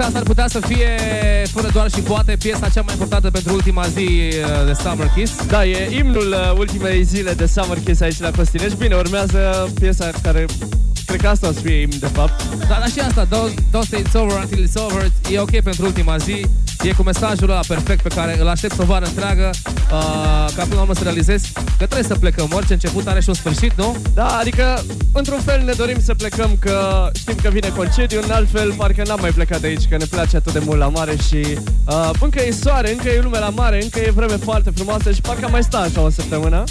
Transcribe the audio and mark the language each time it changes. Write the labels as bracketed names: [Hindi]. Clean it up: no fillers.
[Romanian] Asta ar putea să fie, fără doar și poate, piesa cea mai importantă pentru ultima zi de Summer Kiss. Da, e imnul ultimei zile de Summer Kiss aici la Costinești. Bine, urmează piesa care, cred că asta o să fie imn, de fapt. Da, dar și asta, [English] don't say it's over until it's over. [Romanian] E ok pentru ultima zi. E cu mesajul ăla perfect pe care îl aștept o vară întreagă, ca până la urmă să realizez că trebuie să plecăm. Orice început are și un sfârșit, nu? Da, adică într-un fel ne dorim să plecăm, că știm că vine concediu. În alt fel, parcă n-am mai plecat de aici, că ne place atât de mult la mare. Și încă e soare, încă e lume la mare, încă e vreme foarte frumoasă și parcă mai sta așa o săptămână.